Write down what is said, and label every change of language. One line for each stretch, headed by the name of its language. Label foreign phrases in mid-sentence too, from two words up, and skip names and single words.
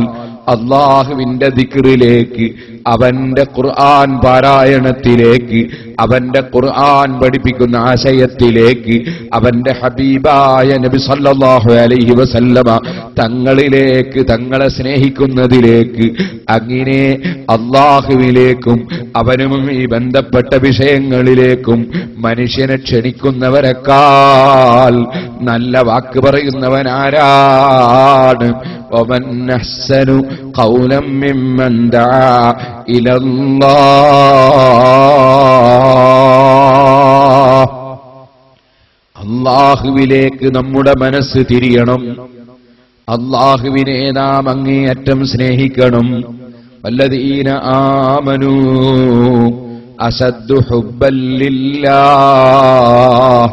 Malayalam: അല്ലാഹുവിന്റെ ദിക്റിലേക്ക്, അവന്റെ ഖുർആൻ പാരായണത്തിലേക്ക്, അവന്റെ ഖുർആൻ പഠിപ്പിക്കുന്ന ആശയത്തിലേക്ക്, അവന്റെ ഹബീബായ നബി
Arabic: صلى الله عليه وسلم
Malayalam: തങ്ങളിലേക്ക്, തങ്ങളെ സ്നേഹിക്കുന്നതിലേക്ക്, അങ്ങനെ അല്ലാഹുവിലേക്കും അവനുമായി ബന്ധപ്പെട്ട വിഷയങ്ങളിലേക്കും മനുഷ്യനെ ക്ഷണിക്കുന്നവരെക്കാൾ നല്ല വാക്ക് പറയുന്നവനാരാണ്?
Arabic: ومن أحسن قولا ممن دعا إلى الله.
Malayalam: അല്ലാഹുവിലേക്ക് നമ്മുടെ മനസ്സ് തിരിയണം. അല്ലാഹുവിനെ നാം അങ്ങേയറ്റം സ്നേഹിക്കണം.
Arabic: والذين آمنوا أشد حبا لله.